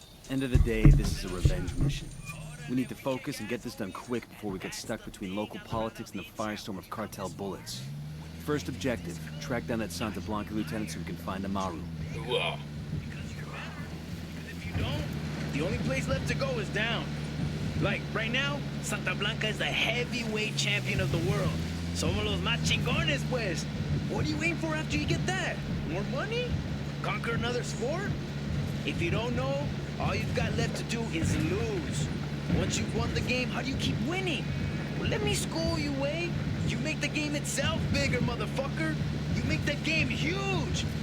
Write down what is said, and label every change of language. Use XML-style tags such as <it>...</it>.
<en>End of the day, this is a revenge mission. We need to focus and get this done quick before we get stuck between local politics and the firestorm of cartel bullets. First objective, track down that Santa Blanca lieutenant so we can find Amaru. Ooh-ah. If you don't, the only place left to go is down. Like, right now, Santa Blanca is the heavyweight champion of the world.</en> <es>Somos los más chingones, pues.</es> <en>What do you aim for after you get that? More money? Conquer another sport? If you don't know, all you've got left to do is lose. Once you've won the game, how do you keep winning? Well, let me school you, Wade. You make the game itself bigger, motherfucker. You make that game huge.</en>